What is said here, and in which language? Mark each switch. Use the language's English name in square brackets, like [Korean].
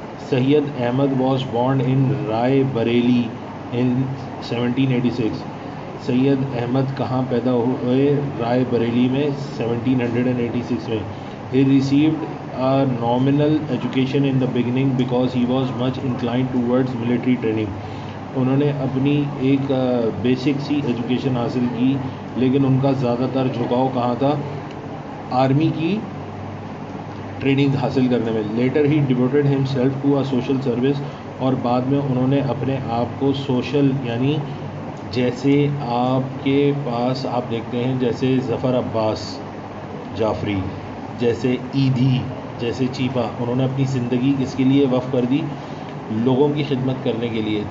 [English] Syed Ahmad was born in Rae Bareli in 1786. [Urdu] سید احمد کہاں پیدا ہوئے؟ رائے بریلی میں 1786 میں. [English] He received a nominal education in the beginning because he was much inclined towards military training. [Urdu] انہوں نے اپنی ایک بیسک سی ایجوکیشن حاصل کی، لیکن ان کا زیادہ تر جھکاؤ کہاں تھا؟ آرمی کی ٹریننگ حاصل کرنے میں. [English] later he devoted himself to a social service, [Urdu] اور بعد میں انہوں نے اپنے آپ کو سوشل، یعنی جیسے آپ کے پاس آپ دیکھتے ہیں جیسے ظفر عباس جعفری، جیسے ایدھی، جیسے چیپا، انہوں نے اپنی زندگی کس کے لیے وقف کر دی؟ لوگوں کی خدمت کرنے کے لیے.